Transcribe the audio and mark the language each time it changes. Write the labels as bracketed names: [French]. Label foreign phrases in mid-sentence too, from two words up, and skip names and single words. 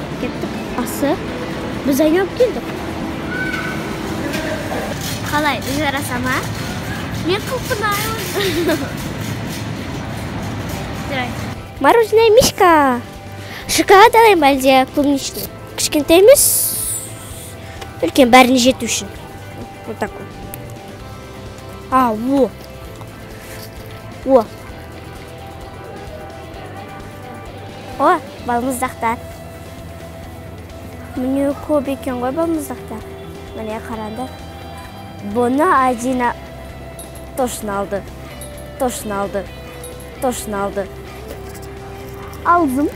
[Kazakh] Кеттік. Асы. Біз айналып келдік. Қалай, жараса ма? Мен құлпынаймын. [Russian] Мороженое мишка. [Kazakh] Шоколад алайын ба әлде клубничный? Кішкентай емес. Үлкен бәріне жету үшін. [Russian] Вот такой. Во. [Kazakh] О, балмұздақтар. Міне көп екен ғой балмұздақтар. Міне қараңдар. Бұны Адина точно алды. Алдым.